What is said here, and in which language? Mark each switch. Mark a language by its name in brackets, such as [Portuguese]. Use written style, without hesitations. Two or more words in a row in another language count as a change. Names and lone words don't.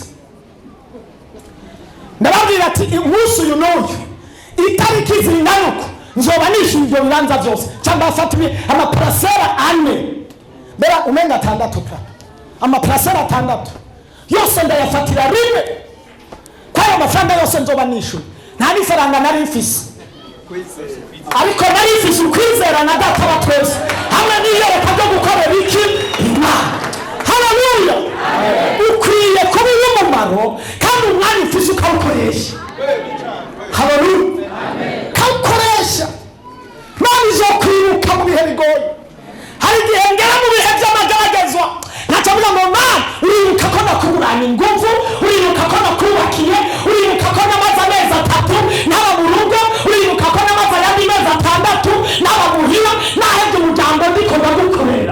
[Rundi] Ndababwira ati umunsi uyu n'uyu itariki zingana nzoba nishyuye ibyo bibanza byose, cyangwa afatuye amaparasera 4 bera umenga 6 amaparasera 6 yose ndayafatira rimwe. Kwa ayo mafaranga yose nzoba nishyuye, nta n'ifaranga nari mfise, ariko nari mfise ukwizera na data wa twese hamwe n'iyereka ryo gukorera iki Imana. Haleluya! Ukwiye kuba umumaro kandi umwanya ufise ukawukoresha. Haleluya! Kawukoresha. Imana izokwibuka mu bihe bigoye. Hari igihe ngera mu bihe by'amageragezwa nkacavuga ngo Mana, uribuka ko nakuburana ingufu, uribuka ko nakubakiye, uribuka ko namaze amezi 3 ntaba mu rugo, uribuka ko namaze ayandi mezi 6 ntaba muhira, nahebye umuryango ndiko ndagukorera.